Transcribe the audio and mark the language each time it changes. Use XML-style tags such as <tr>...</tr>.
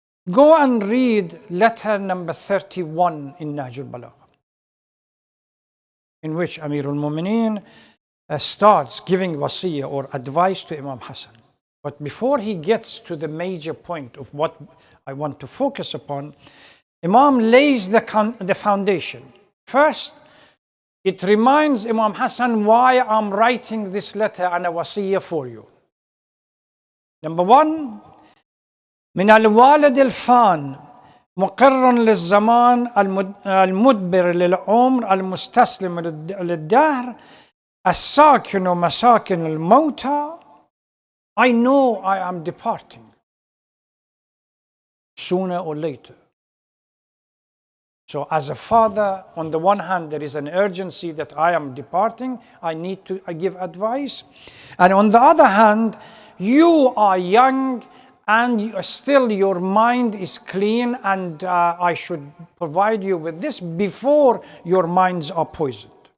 <en>Go and read letter number 31 in Nahj al-Balagha, in which Amir al-Mu'mineen starts giving wasiyyah or advice to Imam Hassan. But before he gets to the major point of what I want to focus upon, Imam lays the foundation. First, It reminds Imam Hassan why I'm writing this letter and a wasiyah for you.</en> <ar>Number one, من الوالد الفان مقر للزمان المدبر للعمر المستسلم للدهر الساكن مساكن الموتى.</ar> <en>I know I am departing sooner or later. So as a father, on the one hand, there is an urgency that I am departing. I need to give advice. And on the other hand, you are young and still your mind is clean, and I should provide you with this before your minds are poisoned.</en>